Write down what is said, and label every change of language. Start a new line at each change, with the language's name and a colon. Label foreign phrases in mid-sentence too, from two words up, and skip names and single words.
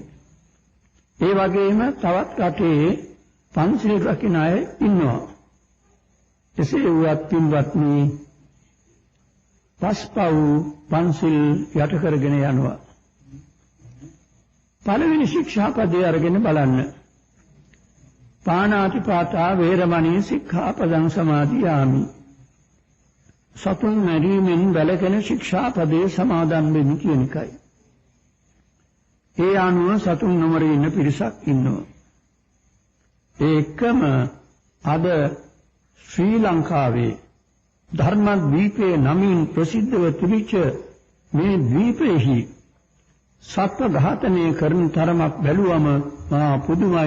Sinhala: ඒ වගේම තවත් රටේ පන්සිල් රකින්න අය ඉන්නවා. එසේ වුවත් පින්වත්නි, පස්පව් පන්සිල් යට කරගෙන යනවා. පළවෙනි ශික්ෂාපදේ අරගෙන බලන්න.
Pali: පාණාතිපාතා වේරමණී සික්ඛාපදං සමාදියාමි.
Sinhala: සතුන් මැරීමෙන් වැළකෙන ශික්ෂාපදේ සමාදන් වෙමි කියන එකයි. ඒ අනුව සතුන් නොමරී ඉන්න පිරිසක් ඉන්නවා. ඒකම අද ශ්‍රී ලංකාවේ ධර්මද්වීපයේ නමින් ප්‍රසිද්ධව තිබිච්ච මේ ද්වීපයේහි සත්ව ඝාතනය කරන තරමක් බැලුවම මහා පුදුමයි.